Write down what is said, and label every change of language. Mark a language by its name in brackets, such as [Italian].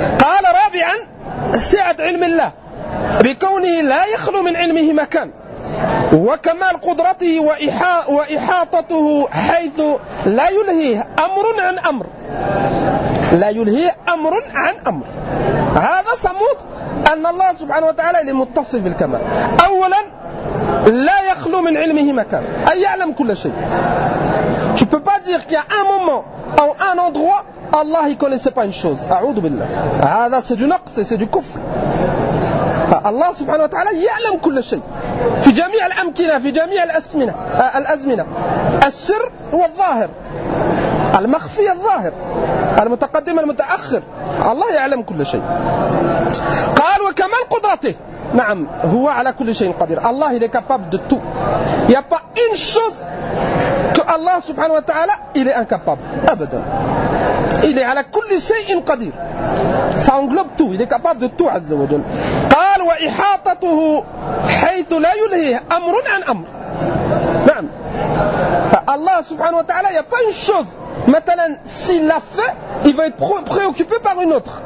[Arabic] قال رابعا سعة علم الله بكونه لا يخلو من علمه مكان، وكمال قدرته وإحاطته حيث لا يلهيه أمر عن أمر، لا يلهيه أمر عن أمر. هذا صمود أن الله سبحانه وتعالى متصف بالكمال. أولا لا يخلو من علمه مكان، أي يعلم كل شيء. [French] Tu peux pas dire qu'il y a un moment ou un endroit Allah ne connaissait pas une chose. [Arabic] أعوذ بالله. هذا [French] c'est du نقص، c'est du كفر. [Arabic] فالله سبحانه وتعالى يعلم كل شيء في جميع الأمكنة، في جميع الأزمنة، السر والظاهر، المخفي الظاهر، المتقدم المتأخر، الله يعلم كل شيء. قال وكمال قدرته، نعم هو على كل شيء قدير. [French] الله il est capable de tout. Il y a pas une chose que Allah سبحانه وتعالى il est incapable. [Arabic] أبدا. [French] Il est [Arabic] على كل شيء قدير. [French] Ça englobe tout. Il est capable de tout عز وجل. [Arabic] قال وإحاطته حيث لا يلهيه أمر عن أمر. نعم. فالله سبحانه وتعالى [French] il y a pas une chose. [Arabic] مثلا [French] s'il l'a fait il va être préoccupé par une autre.